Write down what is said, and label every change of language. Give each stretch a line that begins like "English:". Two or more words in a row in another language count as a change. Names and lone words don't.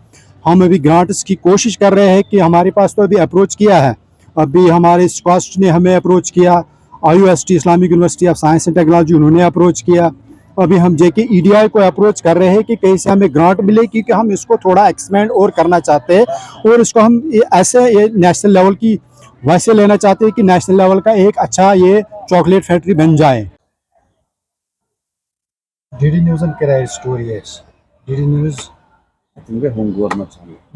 Hindi: हम अभी ग्रांट्स की कोशिश कर रहे हैं कि हमारे पास तो अभी अप्रोच किया है, अभी हमारे स्कॉस्ट ने हमें अप्रोच किया, IUST इस्लामिक यूनिवर्सिटी ऑफ साइंस एंड टेक्नोलॉजी उन्होंने अप्रोच किया, अभी हम जेके ईडीआई को अप्रोच कर रहे हैं कि कहीं से हमें ग्रांट मिले, क्योंकि हम इसको थोड़ा एक्सपेंड और करना चाहते हैं और इसको हम ये
English: national level
Hindi: की वैसे लेना चाहते हैं कि
English: national level
Hindi: का एक अच्छा ये
English: chocolate factory
Hindi: बन जाए।
English: डीडी न्यूज़ and Kerala stories. डीडी न्यूज़।
Turkish: Şimdi Hungur mesela.